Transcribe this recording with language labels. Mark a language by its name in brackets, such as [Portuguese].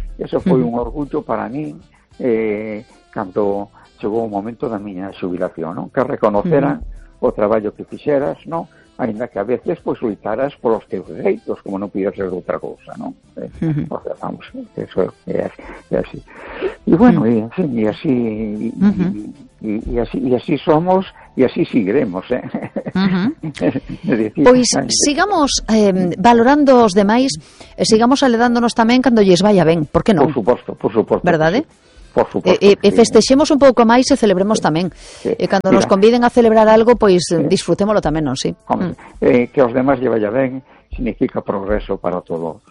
[Galician] Eso foi uh-huh, un orgullo para min cando chegou o momento da miña xubilación, non? Que reconoceran uh-huh, o traballo que fixeras, no, ainda que a veces pois loitaras por os teus dereitos, como non pudiera ser outra cousa, no. Uh-huh. O sea, vamos, eso é así. E bueno, uh-huh, e así [Spanish] Y así somos y así seguiremos, ¿eh? [Galician] Uh-huh. Decir, pues sigamos valorando os demais, sigamos alegrándonos tamén cando lles vaya ben, ¿por qué non? Por suposto. ¿Verdade? [Spanish] Por supuesto. [Galician] Festexemos un pouco máis e celebremos tamén. Cando nos conviden a celebrar algo, pois disfrutémolo tamén, non? Sí. Que os demás lle vaya ben significa progreso para todos.